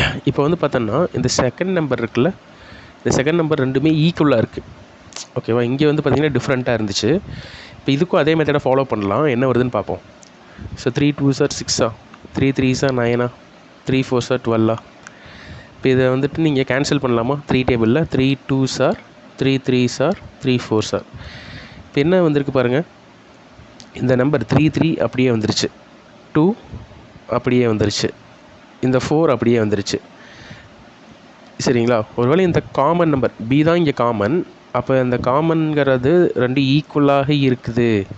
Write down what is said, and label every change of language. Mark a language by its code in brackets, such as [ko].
[ta] இப்போ வந்து பார்த்தோன்னா இந்த செகண்ட் நம்பர் இருக்குல்ல, இந்த செகண்ட் நம்பர் ரெண்டுமே ஈக்குவலாக இருக்குது. ஓகேவா? இங்கே வந்து பார்த்திங்கன்னா டிஃப்ரெண்ட்டாக இருந்துச்சு. இப்போ இதுக்கும் அதே மெத்தடை ஃபாலோ பண்ணலாம். என்ன வருதுன்னு பார்ப்போம். [en] So 3 2s are 6, 3 3s are 9, 3 4s are 12. [ta] இப்போ இதை வந்துட்டு நீங்கள் கேன்சல் பண்ணலாமா? [en] 3 டேபிளில் 3 2s are 3 3s are 3 4s are. [ta] இப்போ என்ன வந்திருக்கு பாருங்கள். இந்த நம்பர் 3 3 அப்படியே வந்துருச்சு, 2 அப்படியே வந்துருச்சு, இந்த 4 அப்படியே வந்துருச்சு. சரிங்களா? ஒருவேளை இந்த காமன் நம்பர் B தான் இங்கே காமன். அப்போ இந்த காமன்கிறது 2 ஈக்குவலாக இருக்குது.